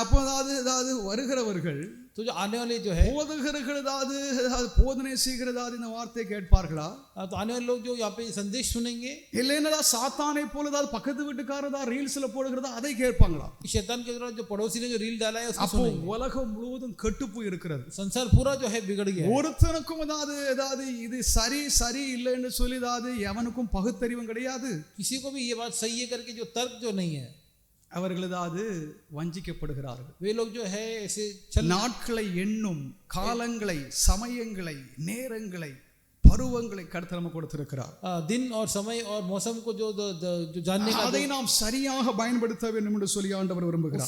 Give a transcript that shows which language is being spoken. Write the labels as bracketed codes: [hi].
[ta] அப்போ ஏதாவது வருகிறவர்கள் [hi] तो जो आने वाले जो है [ta] போதகர்கள் ஏதாவது போதனை செய்கிறதாவது இந்த வார்த்தையை கேட்பார்களா? [hi] तो आने वाले लोग जो यहाँ पे संदेश सुनेंगे [ta] இல்லைன்னா சாத்தானை போல ஏதாவது பக்கத்து வீட்டுக்காரதா ரீல்ஸ்ல போடுகிறதா அதை கேட்பாங்களா? [hi] शैतान के द्वारा जो पड़ोसी ने जो रील डाला है उसको [ta] அப்போ [hi] सुनेंगे. [ta] உலகம் முழுவதும் கெட்டு போய் இருக்கிறது. [hi] संसार पूरा जो है बिगड़ गया है. [ta] ஒருத்தனுக்கும் ஏதாவது இது சரி இல்லைன்னு சொல்லி எவனுக்கும் பகுத்தறிவும் கிடையாது. [hi] किसी को भी ये बात सही है करके जो तर्क जो नहीं है [ta] அவர்கள் வஞ்சிக்கப்படுகிறார்கள். [hi] वे लोग जो है ऐसे [ta] நாட்களை எண்ணும் காலங்களை சமயங்களை நேரங்களை பருவங்களை கர்த்தர் நமக்கு கொடுத்திருக்கிறார். [hi] दिन और समय और मौसम को जो जानने का [ta] அதை நாம் சரியாக பயன்படுத்த வேண்டும் என்று சொல்லி ஆண்டவர் விரும்புகிறார்.